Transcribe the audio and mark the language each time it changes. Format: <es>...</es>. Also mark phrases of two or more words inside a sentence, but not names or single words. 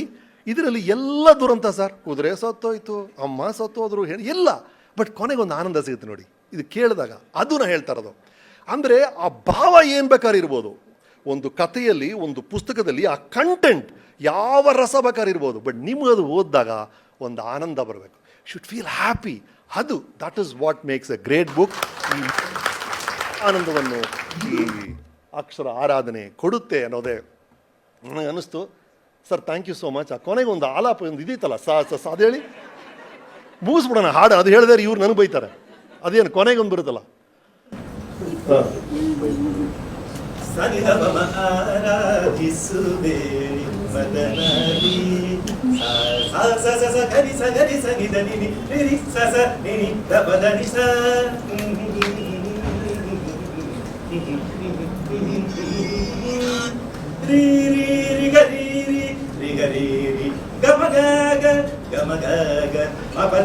<kn>ಇದರಲ್ಲಿ ಎಲ್ಲ ದುರಂತ ಸರ್. ಕುದುರೆ ಸತ್ತೋಯ್ತು, ಅಮ್ಮ ಸತ್ತೋದ್ರು, ಎಲ್ಲ. ಬಟ್ ಕೊನೆಗೆ ಒಂದು ಆನಂದ ಸಿಗುತ್ತೆ ನೋಡಿ ಇದು ಕೇಳಿದಾಗ. ಅದು ನಾ ಹೇಳ್ತಾ ಇರೋದು. ಅಂದರೆ ಆ ಭಾವ ಏನು ಬೇಕಾದ್ರೆ ಇರ್ಬೋದು ಒಂದು ಕಥೆಯಲ್ಲಿ, ಒಂದು ಪುಸ್ತಕದಲ್ಲಿ. ಆ ಕಂಟೆಂಟ್ ಯಾವ ರಸ ಬೇಕಾದ್ರೆ ಇರ್ಬೋದು, ಬಟ್ ನಿಮಗದು ಓದಿದಾಗ ಒಂದು ಆನಂದ ಬರಬೇಕು.</kn> <en>Should feel happy. That is what makes a great book.</en> <kn>ಈ ಆನಂದವನ್ನು ಈ ಅಕ್ಷರ ಆರಾಧನೆ ಕೊಡುತ್ತೆ ಅನ್ನೋದೇ ನನಗೆ ಅನ್ನಿಸ್ತು.</kn> <en>Sir thank you so much.</en> <kn>ಆ ಕೊನೆಗೆ ಒಂದು ಆಲಾಪ ಒಂದು ಇದಿತ್ತಲ್ಲ, ಅದು ಹೇಳಿ ಮುಗಿಸ್ಬಿಡೋಣ ಹಾಡು. ಅದು ಹೇಳಿದ್ರೆ ಇವ್ರು ನನಗೆ ಬೈತಾರೆ. ಅದೇನು ಕೊನೆಗೆ ಒಂದು ಬರುತ್ತಲ್ಲ, ಸನಿಧಮ ಆರಾಧಿಸುವೆ ಮದನದಿ ಸ ಸ ಸ ಸ ಗರಿ ಸ ಗರಿ ಸ ನಿ ದ ನಿ ನಿ ರಿ ಸ ಸ ನಿ ನಿ ದ ಪ ದ ನಿ ಸ ರಿ ರಿ ರಿ ಗರಿ ರಿ ರಿ ಗರಿ ರಿ ಗಮ ಗ ಗ ಗಮ ಗ ಗ ಮ ಪ</kn>